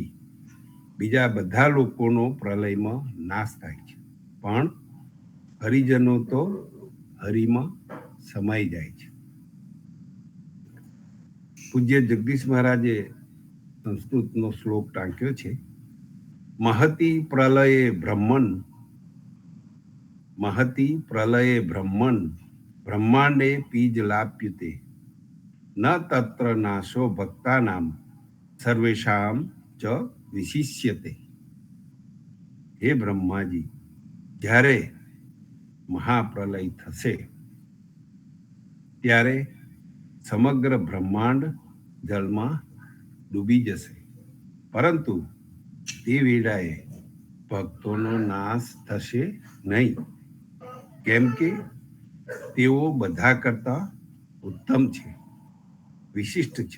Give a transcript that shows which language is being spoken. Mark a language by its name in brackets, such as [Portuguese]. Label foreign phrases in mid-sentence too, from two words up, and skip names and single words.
[Gujarati] બીજા બધા લોકોનો પ્રલયમાં નાશ થાય છે, પણ હરિજનો તો હરિમાં સમાઈ જાય છે. પૂજ્ય જગદીશ મહારાજે સંસ્કૃતનો શ્લોક ટાંક્યો છે. [Sanskrit] महति प्रलये ब्रह्मन्, महति प्रलये ब्रह्मन्, ब्रह्मांडे पीजलाप्युते, न तत्र नाशो भक्तानां सर्वेषां च विशिष्यते. [Gujarati] हे ब्रह्माजी, જ્યારે મહાપ્રલય થશે ત્યારે સમગ્ર બ્રહ્માંડ જળમાં ડૂબી જશે, પરંતુ તે વેળાએ ભક્તોનો નાશ થશે નહીં, કેમ કે તેઓ બધા કરતા ઉત્તમ છે, વિશિષ્ટ છે.